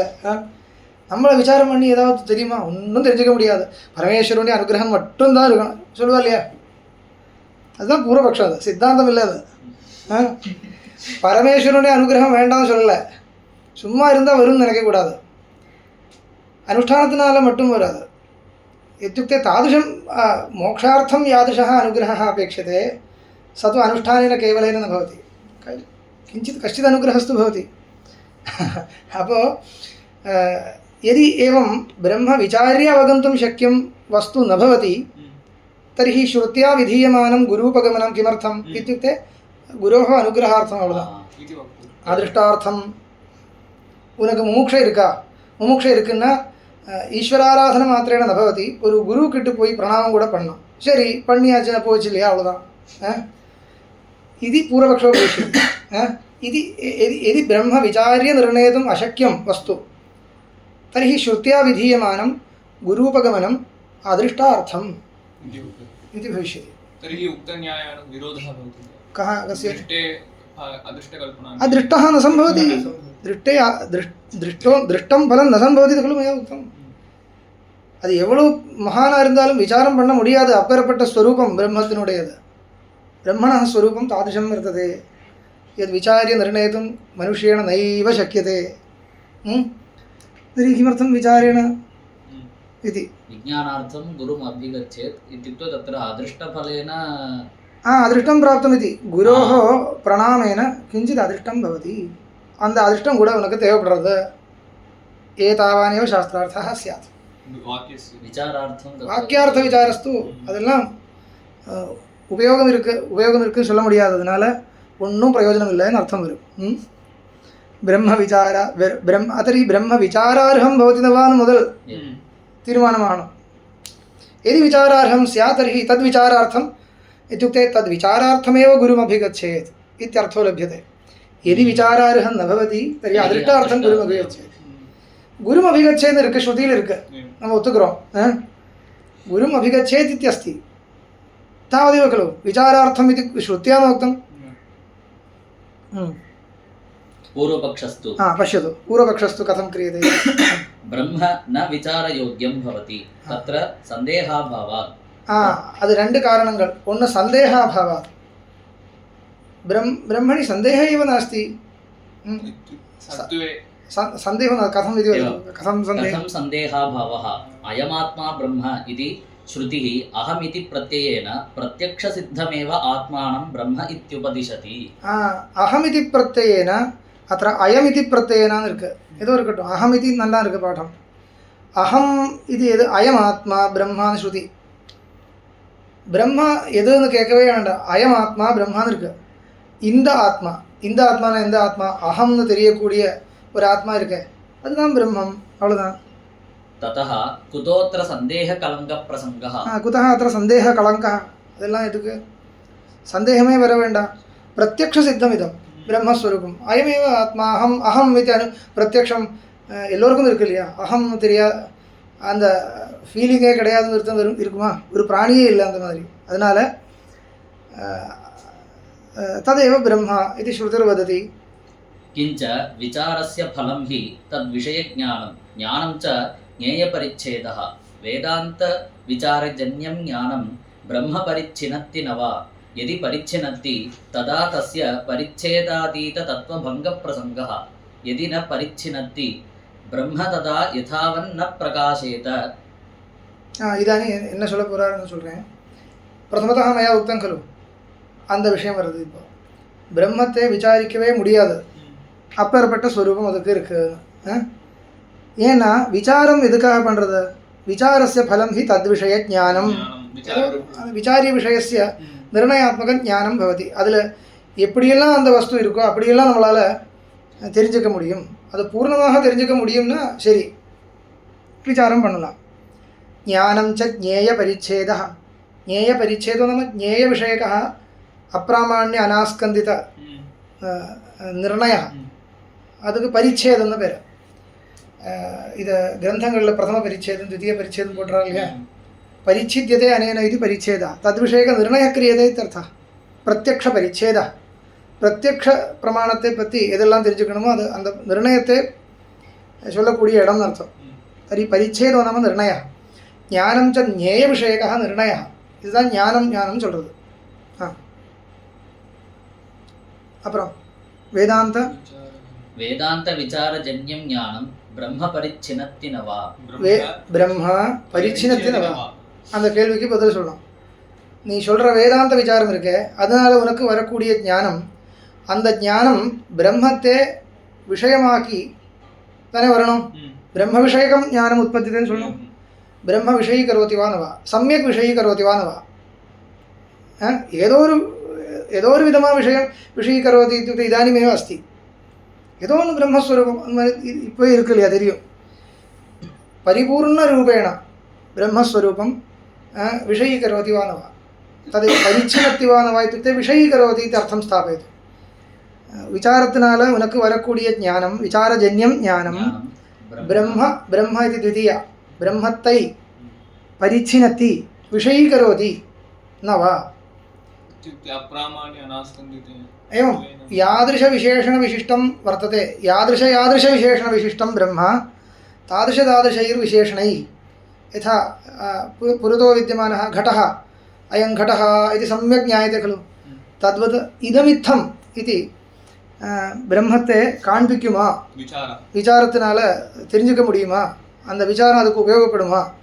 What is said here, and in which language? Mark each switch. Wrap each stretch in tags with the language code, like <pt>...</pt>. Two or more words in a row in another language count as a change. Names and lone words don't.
<ta>நம்மளை விசாரம் பண்ணி ஏதாவது தெரியுமா? ஒன்றும் தெரிஞ்சுக்க முடியாது. பரமேஸ்வரனுடைய அனுகிரகம் மட்டும்தான் இருக்கணும் சொல்லுவா இல்லையா? அதுதான் பூர்வபக்ஷம். அது சித்தாந்தம் இல்லை. அது பரமேஸ்வரனுடைய அனுகிரகம் வேண்டாம்னு சொல்லலை. சும்மா இருந்தால் வரும்னு நினைக்கக்கூடாது. अनुष्ठानத்தினால மட்டும் வராது.</ta> <sa>इत्युक्ते तादृशं मोक्षार्थं यादृशः अनुग्रहः अपेक्षते स तु अनुष्ठानेन केवलेन न भवति. किञ्चित् कश्चित् अनुग्रहस्तु भवति. अपो यदि एवं ब्रह्म विचार्य अवगन्तुं शक्यं वस्तु न भवति तर्हि श्रुत्या विधीयमानं गुरूपगमनं किमर्थम् इत्युक्ते गुरोः अनुग्रहार्थम् अवदम् आदृष्टार्थम्.</sa> <ta>उनக்கு முமுட்சை இருக்கா? முமுட்சை இருக்குன்னா</ta> <sa>ईश्वराराधन मात्रेण न भवति.</sa> <ta>ஒரு குரு கிட்ட போய் பிரணாமம் கூட பண்ணணும். சரி பண்ணியாச்சுன்னா போச்சு இல்லையா? அவ்வளோதான். இது பூர்வபக்ஷ விஷயம்.</ta> <sa>इति यदि ब्रह्म विचार्य निर्णेतुम् अशक्यं वस्तु तर्हि श्रुत्या विधीयमानं गुरूपगमनम् अदृष्टार्थम् इति भविष्यति। तर्हि उक्तन्यायानां विरोधः भवति। कः कस्य? दृष्टे अदृष्टकल्पना। अदृष्टः न सम्भवति। दृष्टे दृष्टं फलं न सम्भवति खलु मया उक्तम्।</sa> <ta>அது எவ்வளவு மகானாக இருந்தாலும் விசாரம் பண்ண முடியாது. அப்பேற்பட்ட ஸ்வரூபம் பிரம்மத்தினுடையது.</ta> <sa>ब्रह्मणः स्वरूपं तादृशं वर्तते यद् विचार्य निर्णेतुं मनुष्येण नैव शक्यते। तर्हि किमर्थं विचारेण इति विज्ञानार्थं गुरुम् अभिगच्छेत् इत्युक्ते तत्र अदृष्टफलेन अदृष्टं प्राप्तमिति गुरोः प्रणामेन किञ्चित् अदृष्टं भवति।</sa> <ta>அந்த அதிர்ஷ்டம் கூட உனக்கு தேவைப்படுறது.</ta> <sa>एतावानेव शास्त्रार्थः स्यात्। वाक्यार्थ विचारस्तु</sa> <ta>அதெல்லாம் உபயோகம் இருக்குன்னு சொல்ல முடியாததுனால ஒன்றும் பிரயோஜனம் இல்லைன்னு அர்த்தம் வரும்.</ta> <sa>ब्रह्म विचार तर्हि ब्रह्म विचारार्हं भवति न वा</sa> <ta>முதல் தீர்மானமாணம்।</ta> <sa>यदि विचारार्हं स्यात् तर्हि तद्विचारार्थम् इत्युक्ते तद्विचारार्थमेव गुरुमभिगच्छेत् इत्यर्थो लभ्यते। यदि विचारार्हं न भवति तर्हि अदृष्टार्थं गुरुमभिगच्छेत्।</sa> <ta>गुरुमभिगच्छेत् इरुक्कु श्रुतिயில் இருக்கு, நம்ம ஒத்துக்கிறோம்.</ta> <sa>गुरुम् अभिगच्छेत् इत्यस्ति तावदेव खलु। विचारार्थम् इति श्रुत्या उक्तं। पूर्वपक्षस्तु पश्यतु पूर्वपक्षस्तु कथं क्रियते। ब्रह्म न विचारयोग्यं भवति तत्र सन्देहाभावात्।</sa> <ta>அது ரெண்டு காரணங்கள். ஒன்று சந்தேகாபாவாத்,</ta> <sa>ब्रह्मणि सन्देहः एव नास्ति। सन्देहो न कथम् इति कथं सन्देहाभावः अयमात्मा ब्रह्म इति श्रुतिः अहमिति प्रत्ययेन प्रत्यक्षसिद्धमेव आत्मानं ब्रह्म इत्युपदिशति। अहमिति प्रत्ययेन अत्र अयमिति प्रत्ययेन</sa> <ta>இருக்கு ஏதோ இருக்கட்டும்। अहमिति நல்லா இருக்கு பாடம்।</ta> <sa>अहम् इति यद् अयमात्मा ब्रह्म श्रुति ब्रह्म</sa> <ta>எதுன்னு கேட்கவே வேண்டாம். அயமாத்மா பிரம்மான்னு இருக்கு. இந்த ஆத்மானா எந்த ஆத்மா? அகம்னு தெரியக்கூடிய ஒரு ஆத்மா இருக்கு, அதுதான் பிரம்மம். அவ்வளவுதான்.</ta> <sa>ततः कुतोऽत्र सन्देह कलंक प्रसंगः। कुतः अत्र सन्देह कलङ्कः?</sa> <ta>அதெல்லாம் எதுக்கு? சந்தேகமே வர வேண்டாம்.</ta> <sa>प्रत्यक्ष सिद्धम् इदम् ब्रह्मस्वरूपम्। अयमेव आत्मा अहम् अहम्</sa> <ta>இது பிரத்யக்ஷம் எல்லோருக்கும் இருக்கு இல்லையா? அகம் தெரியா அந்த ஃபீலிங்கே கிடையாதுன்னு அர்த்தம் இருக்குமா? ஒரு பிராணியே இல்லை அந்த மாதிரி. அதனால</ta> <sa>तदेव ब्रह्म इति श्रुतिर्वदति। किञ्च विचारस्य फलं हि तद्विषयज्ञानं ज्ञानं च ज्ञेयपरिच्छेदः। वेदान्तविचारजन्यं ज्ञानं ब्रह्म परिच्छिनत्ति न वा? यदि परिच्छिनत्ति तदा तस्य परिच्छेदातीततत्त्वभङ्गप्रसङ्गः। यदि न परिच्छिनत्ति ब्रह्म तदा यथावन् न प्रकाशेत।</sa> <ta>इदानीं என்ன சொல்ல போறாருன்னு சொல்றேன்.</ta> <sa>प्रथमतः मया उक्तं खलु</sa> <ta>அந்த விஷயம் வருது. இப்போ பிரம்மத்தை விசாரிக்கவே முடியாது, அப்பேற்பட்ட ஸ்வரூபம் அதுக்கு இருக்கு. ஏன்னா விசாரம் எதுக்காக பண்ணுறது?</ta> <sa>विचारस्य फलम् हि तद्विषय ज्ञानम्. विचार्य विषयस्य निर्णयात्मक ज्ञानम् भवति.</sa> <ta>அதில் எப்படியெல்லாம் அந்த வஸ்து இருக்கோ அப்படியெல்லாம் நம்மளால் தெரிஞ்சுக்க முடியும். அது பூர்ணமாக தெரிஞ்சுக்க முடியும்னா சரி விசாரம் பண்ணலாம்.</ta> <sa>ज्ञानम् च ज्ञेय परिच्छेदः। ज्ञेय परिच्छेदो नाम ज्ञेय विषयकः अप्रामाण्य अनास्कन्दित निर्णयः.</sa> <ta>அதுக்கு பரிச்சேதம்னு பேர். இது கிரந்தங்களில் பிரதம பரிச்சேதம்</ta> <sa>द्वितीय परिच्छेदं</sa> <ta>போடுறாங்க இல்லையா?</ta> <sa>परिच्छिद्यते अनेन इति परिच्छेदः तद्विषयक निर्णयः क्रियते इत्यर्थः. प्रत्यक्ष परिच्छेदः प्रत्यक्ष</sa> <ta>பிரமாணத்தை பற்றி எதெல்லாம் தெரிஞ்சுக்கணுமோ அது அந்த நிர்ணயத்தை சொல்லக்கூடிய இடம்னு அர்த்தம்.</ta> <sa>तर्हि परिच्छेदो नाम निर्णयः. ज्ञानं च ज्ञेय विषयकः निर्णयः.</sa> <ta>இதுதான் ஞானம் சொல்கிறது. அப்புறம்</ta> <sa>वेदान्त विचारजन्यम् ज्ञानम् ब्रह्म परिच्छिनत्ति न वा? ब्रह्म परिच्छिनत्ति न वा</sa> <ta>அந்த கேள்விக்கு பதில் சொல்லணும். நீ சொல்கிற வேதாந்த விசாரம் இருக்கே, அதனால் உனக்கு வரக்கூடிய ஞானம், அந்த ஞானம் பிரம்மத்தை விஷயமாக்கி தானே வரணும். பிரம்ம விஷயகம் ஞானம் உற்பத்தின்னு சொல்லணும்.</ta> <sa>ब्रह्म विषयीकरोति वा न वा? सम्यक् विषयीकरोति वा न वा?</sa> <ta>ஏதோ ஒரு விதமாக விஷயீகரோதி</ta> <sa>இत्युक्ते इदानीमेव अस्ति.</sa> <ta>ஏதோ ஒன்று பிரம்மஸ்வரூபம் இப்போ இருக்கு இல்லையா? தெரியும்.</ta> <sa>परिपूर्णरूपेण ब्रह्मस्वरूपं विषयीकरोति वा न वा? तद् परिच्छिनत्ति वा न वा इत्युक्ते विषयीकरोति इति अर्थं स्थापयतु.</sa> <ta>விசாரத்தினால உனக்கு வரக்கூடிய ஞானம்</ta> <sa>विचारजन्यम् ज्ञानम् ब्रह्म ब्रह्म</sa> <ta>இது द्वितीया பிரம்மத்தை</ta> <sa>परिच्छिनति विषयीकरोति न वा इत्युक्ते अप्रामाण्य अनास्कन्दिते एवं यादृशविशेषणविशिष्टं वर्तते यादृशविशेषणविशिष्टं ब्रह्म तादृशैर्विशेषणैः यथा पुरतो विद्यमानः घटः अयं घटः इति सम्यक् ज्ञायते खलु तद्वत् इदमित्थम् इति</sa> <ta>பிரம்மத்தை காண்பிக்குமா விசாரத்தினால தெரிஞ்சுக்க முடியுமா அந்த விசாரம் அதுக்கு உபயோகப்படுமா</ta>